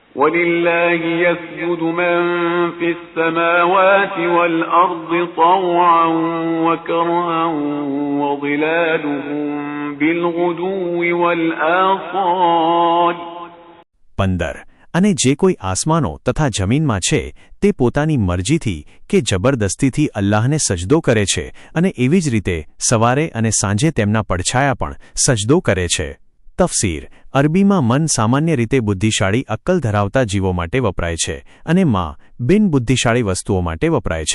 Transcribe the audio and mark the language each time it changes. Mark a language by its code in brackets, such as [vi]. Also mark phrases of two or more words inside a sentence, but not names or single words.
[ar] وَلِلَّهِ يَسْجُدُ مَن فِي السَّمَاوَاتِ وَالْأَرْضِ طَوْعًا وَكَرْهًا وَظِلَالُهُم بِالْغُدُوِّ وَالْآصَالِ. 15. [gu] અને જે કોઈ આસમાનો તથા જમીનમાં છે તે પોતાની મરજીથી કે જબરદસ્તીથી અલ્લાહને સજદો કરે છે અને એવી જ રીતે સવારે અને સાંજે તેમના પડછાયા પણ સજદો કરે છે. તફસીર. અરબીમાં મન સામાન્ય રીતે બુદ્ધિશાળી અક્કલ ધરાવતા જીવો માટે વપરાય છે અને માં બિનબુદ્ધિશાળી વસ્તુઓ માટે વપરાય છે.